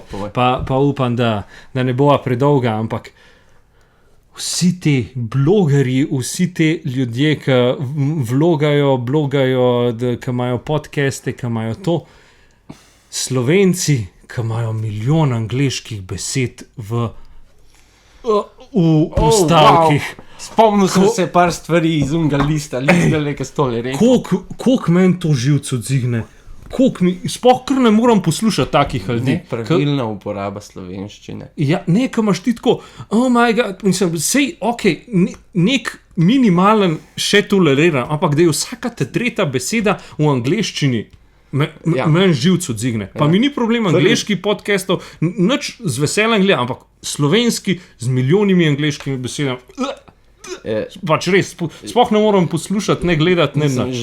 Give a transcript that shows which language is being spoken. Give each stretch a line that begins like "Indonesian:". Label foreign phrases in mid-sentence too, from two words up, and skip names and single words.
Slovenian: Pa upam, da ne bova predolga, ampak vsi te blogerji, vsi te ljudje, ki blogajo, ki imajo podcaste, ki imajo to, Slovenci, ki imajo milijon angleških besed v stavkih. Wow. Spomnil sem se par stvari iz unga lista, ki so tole rekel. Koliko meni to živce odzigne? Sploh kar ne moram poslušati takih ljudi. Nepravilna uporaba slovenščine. Ja, ki imaš ti tako,
English: oh my god,
Slovenian: mislim, sej, nek minimalen še toleriran, ampak da je vsaka tretja beseda v angleščini, meni živce odzigne. Pa mi ni problem angleških podcastov, nič z veseljem gledam, ampak slovenski z milijonimi angleškimi besedami, pač res, sploh ne moram poslušati, ne gledati, ne nič.